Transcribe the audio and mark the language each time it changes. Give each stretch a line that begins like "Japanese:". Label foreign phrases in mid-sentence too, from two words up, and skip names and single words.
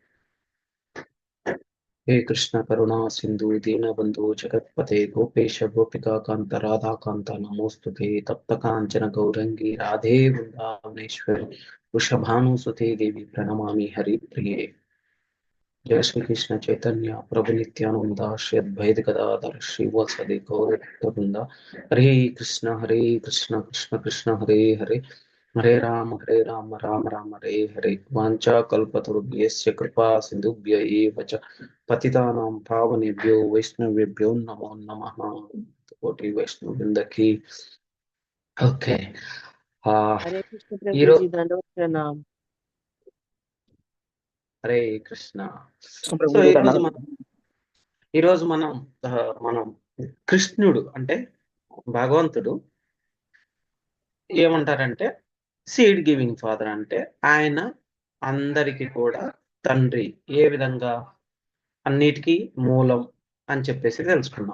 Sanskrit: हे कृष्ण करुणा सिंधु दीनबंधु जगत्पते गोपेश गोपिका कांत राधा कांत नमोस्तुते तप्त कांचन गौरंगी राधे वृंदावनेश्वरी वृषभानुसुते देवी प्रणमामि हरिप्रिये। जय श्री कृष्ण चैतन्य प्रभु नित्यानंद श्री अद्वैत गदाधर श्रीवासदि गौरवृंद। हरे कृष्ण कृष्ण कृष्ण हरे हरे हरे राम राम राम हरे हरे। वाञ्छा कल्पतरुभ्यश्च कृपा सिन्धुभ्य एव च पतितानां पावनेभ्यो वैष्णवेभ्यो नमो नमः।
Hindi: कोटि वैष्णव वृंद की। ఓకే ఆ हरे कृष्ण
Telugu: ఈరో
Hindi: ప్రభుజీ दंडवत प्रणाम।
Sanskrit: हरे कृष्ण।
Telugu: సో ప్రభుజీ ఈరోజు దండాలు. మనం ఈరోజు మనం మనం కృష్ణుడు అంటే భగవంతుడు ఏమంటారంటే
English: seed giving father
Telugu: అంటే ఆయన అందరికి కూడా తండ్రి, ఏ విధంగా అన్నిటికీ మూలం అని చెప్పేసి తెలుసుకున్నాం.